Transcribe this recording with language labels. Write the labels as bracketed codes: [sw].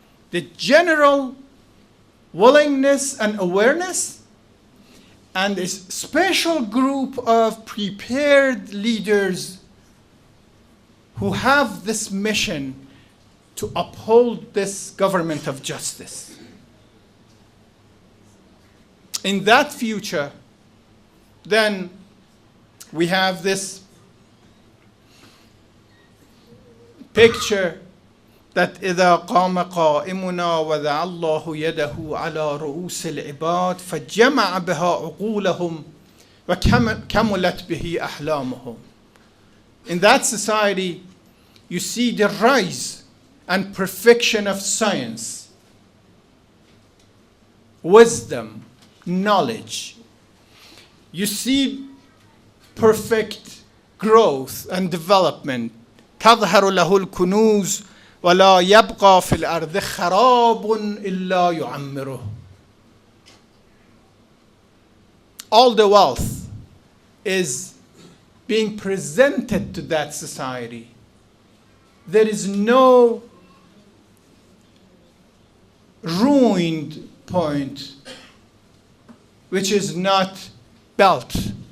[en] The general willingness and awareness, and a special group of prepared leaders who have this mission to uphold this government of justice. In that future, then we have this picture that [ar] إذا قام قائمنا وضع الله يده على رؤوس العباد فجمع بها عقولهم وكملت به أحلامهم. [en] In that society, you see the rise and perfection of science, wisdom, knowledge. You see perfect growth and development. [ar] تظهر له الكنوز ولا يبقى في الأرض خراب إلا يعمره. [en] All the wealth is being presented to that society. There is no ruined point which is not built.